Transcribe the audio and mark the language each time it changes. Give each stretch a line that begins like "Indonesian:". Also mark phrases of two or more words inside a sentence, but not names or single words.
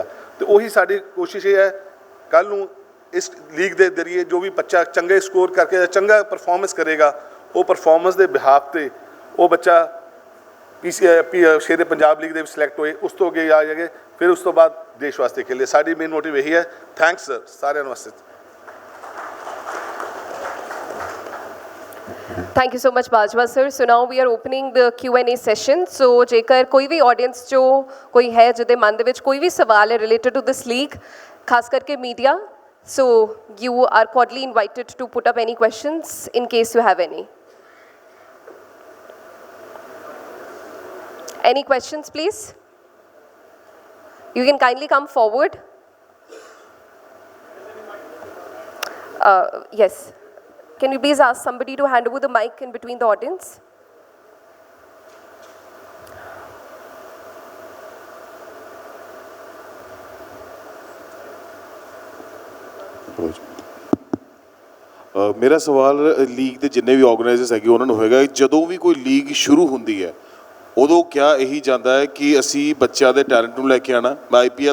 Punjabi: ਅਤੇ ਉਹੀ ਸਾਡੀ ਕੋਸ਼ਿਸ਼ ਇਹ ਹੈ, ਕੱਲ੍ਹ ਨੂੰ ਇਸ ਲੀਗ ਦੇ ਜ਼ਰੀਏ ਜੋ ਵੀ ਬੱਚਾ ਚੰਗੇ ਸਕੋਰ ਕਰਕੇ ਚੰਗਾ ਪਰਫਾਰਮੈਂਸ ਕਰੇਗਾ, ਉਹ ਪਰਫਾਰਮੈਂਸ ਦੇ ਬਿਹਾਫ 'ਤੇ ਉਹ ਬੱਚਾ ਸ਼ੇਰੇ ਪੰਜਾਬ ਲੀਗ ਦੇ ਵਿੱਚ ਸਿਲੈਕਟ ਹੋਏ, ਉਸ ਤੋਂ ਅੱਗੇ ਆ ਜਾਗੇ, ਫਿਰ ਉਸ ਤੋਂ ਬਾਅਦ ਦੇਸ਼ ਵਾਸਤੇ ਖੇਲੇ। ਸਾਡੀ
English: main motive
Punjabi: ਇਹੀ ਹੈ।
English: thanks sir
Punjabi: ਸਾਰਿਆਂ ਵਾਸਤੇ।
English: Thank you so much Bajwa sir. So now we are opening the Q&A session.
Punjabi: So ਜੇਕਰ ਕੋਈ ਵੀ audience 'ਚੋਂ ਕੋਈ ਹੈ ਜਿਹਦੇ ਮਨ ਦੇ ਵਿੱਚ ਕੋਈ ਵੀ ਸਵਾਲ ਹੈ
English: related to this league,
Punjabi: ਖਾਸ ਕਰਕੇ
English: media, so you are cordially invited to put up any questions in case you have any. Any questions please? You can kindly come forward. Yes. Can you please ask somebody to hand over the mic in between the audience?
Punjabi: ਮੇਰਾ ਸਵਾਲ ਲੀਗ ਦੇ ਜਿੰਨੇ ਵੀ ਆਰਗੇਨਾਈਜ਼ਰਸ ਹੈਗੇ ਉਹਨਾਂ ਨੂੰ ਹੋਏਗਾ, ਜਦੋਂ ਵੀ ਕੋਈ ਲੀਗ ਸ਼ੁਰੂ ਹੁੰਦੀ ਹੈ ਉਦੋਂ ਕਿਆ ਇਹੀ ਜਾਂਦਾ ਹੈ ਕਿ ਅਸੀਂ ਬੱਚਿਆਂ ਦੇ ਟੈਲੈਂਟ ਨੂੰ ਲੈ ਕੇ ਆਉਣਾ।